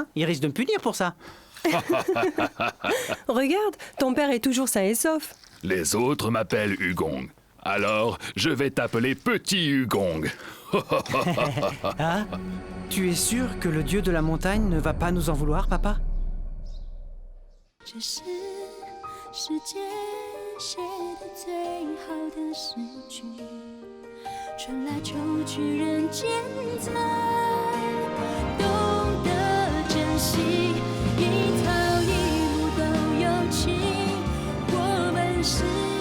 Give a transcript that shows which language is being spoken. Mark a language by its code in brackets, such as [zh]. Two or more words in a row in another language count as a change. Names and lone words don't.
[fr] Il risque de me punir pour ça. Regarde, ton père est toujours sain et sauf. Les autres m'appellent Hugong. Alors, je vais t'appeler Petit Hugong. Hein? Tu es sûr que le dieu de la montagne ne va pas nous en vouloir, papa? [zh] 这是世界写的最好的诗句，春来秋去人间才懂得珍惜，一草一木都有情，我们是。